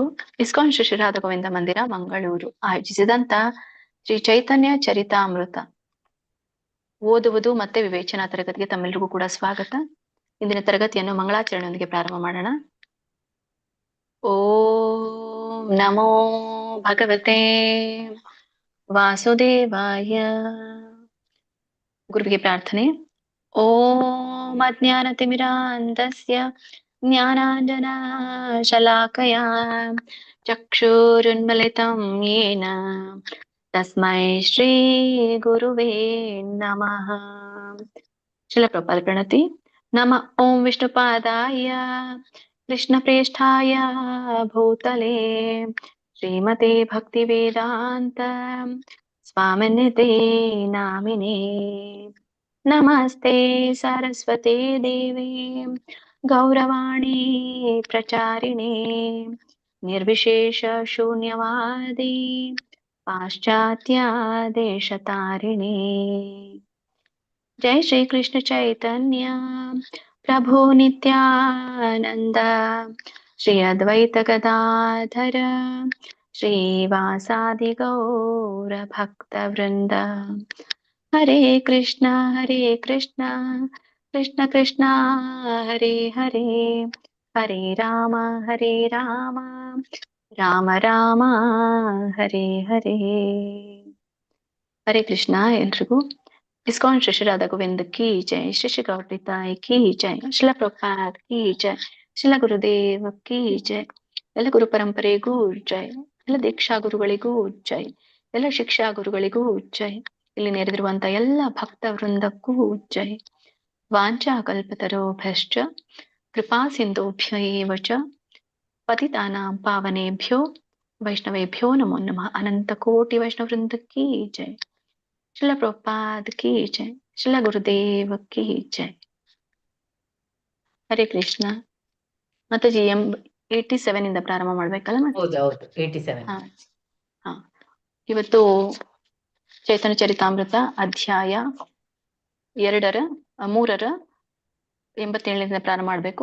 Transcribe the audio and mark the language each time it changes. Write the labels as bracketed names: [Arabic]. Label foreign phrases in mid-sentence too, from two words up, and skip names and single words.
[Kannada] ಇಸ್ಕಾನ್ ಶ್ರೀ ರಾಧಾ ಗೋವಿಂದ ಮಂದಿರ ಮಂಗಳೂರು ಆಯೋಜಿಸಿದಂತ ಶ್ರೀ ಚೈತನ್ಯ ಚರಿತಾಮೃತ ಓದುವುದು ಮತ್ತೆ ವಿವೇಚನಾ ತರಗತಿಗೆ ತಮ್ಮೆಲ್ಲರಿಗೂ ಕೂಡ ಸ್ವಾಗತ. ಇಂದಿನ ತರಗತಿಯನ್ನು ಮಂಗಳಾಚರಣೆಯೊಂದಿಗೆ ಪ್ರಾರಂಭ ಮಾಡೋಣ. [Sanskrit] ಓಂ ನಮೋ ಭಗವತೆ ವಾಸುದೇವಾಯ. [Kannada] ಗುರುವಿಗೆ ಪ್ರಾರ್ಥನೆ. [Sanskrit] ಓಂ ಅಜ್ಞಾನತಿಮಿರಾಂಧಸ್ಯ ಜ್ಞಾನಾಂಜನ ಶಲಾಕಯಾ ಚಕ್ಷುರುನ್ಮಿಲಿತಂ ಯೇನ ತಸ್ಮೈ ಶ್ರೀ ಗುರುವೇ ನಮಃ. [Kannada] ಶ್ರೀಲ ಪ್ರಭುಪಾದ ಪ್ರಣತಿ. [Sanskrit] ನಮ ಓಂ ವಿಷ್ಣುಪಾದಾಯ ಕೃಷ್ಣಪ್ರೇಷ್ಠಾಯ ಭೂತಲೆ ಶ್ರೀಮತೆ ಭಕ್ತಿವೇದಾಂತ ಸ್ವಾಮಿನ್ನಿತೆ ನಾಮಿನೇ. ನಮಸ್ತೆ ಸರಸ್ವತಿ ದೇವಿ ಗೌರವಾಣಿ ಪ್ರಚಾರಿಣೆ ನಿರ್ವಿಶೇಷ ಶೂನ್ಯವಾದಿ ಪಾಶ್ಚಾತ್ಯ ದೇಶತಾರಿಣೆ. ಜೈ ಶ್ರೀ ಕೃಷ್ಣ ಚೈತನ್ಯ ಪ್ರಭು ನಿತ್ಯಾನಂದ ಶ್ರೀ ಅದ್ವೈತ ಗದಾಧರ ಶ್ರೀವಾಸಾದಿ ಗೌರ ಭಕ್ತ ವೃಂದ. ಹರೇ ಕೃಷ್ಣ ಕೃಷ್ಣ ಕೃಷ್ಣ ಹರೇ ಹರೇ ಹರೇ ರಾಮ ರಾಮ ರಾಮ ಹರೇ ಹರೇ. [Kannada] ಹರೇ ಕೃಷ್ಣ ಎಲ್ರಿಗೂ. ಇಸ್ಕಾನ್ ಶ್ರೀ ರಾಧಾ ಗೋವಿಂದ [Hindi] की जय, [Kannada] ಶ್ರೀ ಶ್ರೀ ಗೌರತಾಯಿ [Hindi] की जय, [Kannada] ಶಿಲ ಪ್ರಭುಪಾದ್ [Hindi] की जय, [Kannada] ಶಿಲ ಗುರುದೇವ [Hindi] की जय, [Kannada] ಎಲ್ಲ ಗುರು ಪರಂಪರೆಗೂ ಜೈ, ಎಲ್ಲ ದೀಕ್ಷಾ ಗುರುಗಳಿಗೂ ಜೈ, ಎಲ್ಲ ಶಿಕ್ಷಾ ಗುರುಗಳಿಗೂ ಜೈ, ಇಲ್ಲಿ ನೆರೆದಿರುವಂತ ಎಲ್ಲ ಭಕ್ತ ವೃಂದಕ್ಕೂ ಜೈ. [Sanskrit] ವಾಂಚಾ ಕಲ್ಪತರೋಭ್ಯಶ್ಚ ಕೃಪಾ ಸಿಂಧುಭ್ಯ ಏವ ಚ ಪತಿತಾನಾಂ ಪಾವನೇಭ್ಯೋ ವೈಷ್ಣವೇಭ್ಯೋ ನಮೋ ನಮಃ. [Hindi] अनंत कोटि वैष्णव वृंद की जय। शिल प्रभुपाद की जय, शिल गुरुदेव की जय. [Kannada] ಹರೇ ಕೃಷ್ಣ. ಮಾತಾಜಿ 87 ಇಂದ ಪ್ರಾರಂಭ ಮಾಡ್ಬೇಕಲ್ಲ ಮತ್ತೆ? ಹೌದು 87. ಹಾ. ಇವತ್ತು ಚೈತನ್ಯ ಚರಿತಾಮೃತ ಅಧ್ಯಾಯ 3 87 ಪ್ರಾರಂಭ ಮಾಡ್ಬೇಕು.